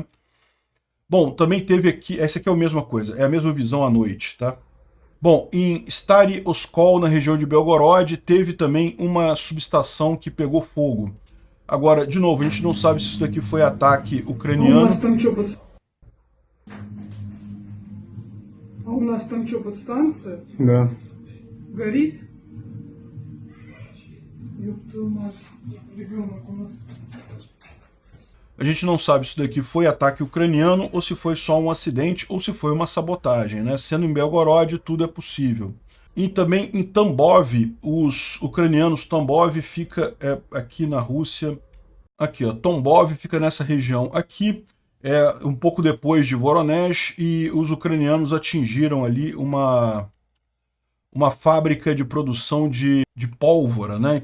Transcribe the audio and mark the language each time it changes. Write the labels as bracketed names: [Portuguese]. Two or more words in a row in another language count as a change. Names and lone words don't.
[Portuguese] Bom, também teve aqui, essa aqui é a mesma coisa, é a mesma visão à noite, tá? Bom, em Stary Oskol, na região de Belgorod, teve também uma subestação que pegou fogo. Agora, de novo, a gente não sabe se isso daqui foi ataque ucraniano. [Russian] А у нас там что, подстанция? Да. Горит? Ёб твою мать, ребенок у нас. [Portuguese] A gente não sabe se isso daqui foi ataque ucraniano ou se foi só um acidente ou se foi uma sabotagem, né? Sendo em Belgorod, tudo é possível. E também em Tambov, os ucranianos, Tambov fica aqui na Rússia, aqui ó, Tambov fica nessa região aqui, um pouco depois de Voronezh, e os ucranianos atingiram ali uma fábrica de produção de pólvora, né?